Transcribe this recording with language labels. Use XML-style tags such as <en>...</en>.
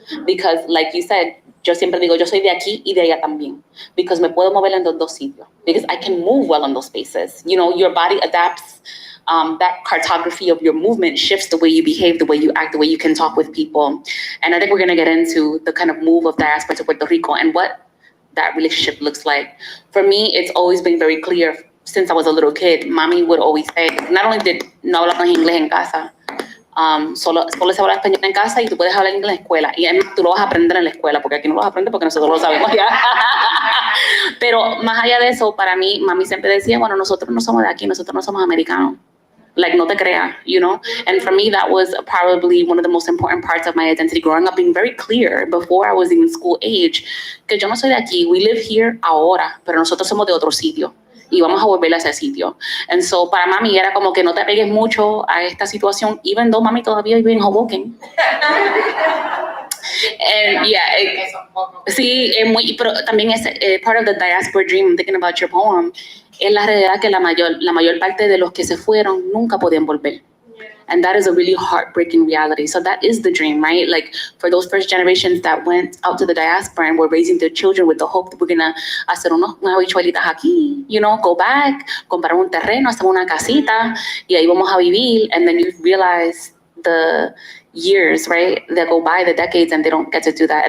<es>Because like you said, yo siempre digo, yo soy de aquí y de allá también. Because me puedo mover en los dos sitios.</es> <en>Because I can move well in those spaces. You know, your body adapts. That cartography of your movement shifts the way you behave, the way you act, the way you can talk with people. And I think we're going to get into the kind of move of diaspora to Puerto Rico and what that relationship looks like. For me, it's always been very clear since I was a little kid.</en> <es>Mommy would always say, not only did no hablamos inglés en casa, solo se habla español en casa y tú puedes hablar inglés en la escuela. Y además tú lo vas a aprender en la escuela, porque aquí no lo vas a aprender porque nosotros lo sabemos ya. Pero más allá de eso, para mí, mami siempre decía, bueno, nosotros no somos de aquí, nosotros no somos americanos.</es> <en>Like, no te creas, you know? And for me, that was probably one of the most important parts of my identity growing up, being very clear before I was even school age, que yo no soy de aquí, we live here ahora, pero nosotros somos de otro sitio y vamos a volver a ese sitio.</en> <es>And so, para mami era como que no te pegues mucho a esta situación, even though mami todavía vive en Hoboken. And yeah, sí, es muy, pero también es part of the diaspora dream, thinking about your poem, es la realidad que la mayor parte de los que se fueron nunca podían volver.</es> <en>And that is a really heartbreaking reality. So that is the dream, right? Like for those first generations that went out to the diaspora and were raising their children with the hope that we're gonna hacer unas habichuelitas aquí, you know, go back, comprar un terreno, hacer una casita, y ahí vamos a vivir. And then you realize the years, right, that go by, the decades, and they don't get to do that.</en>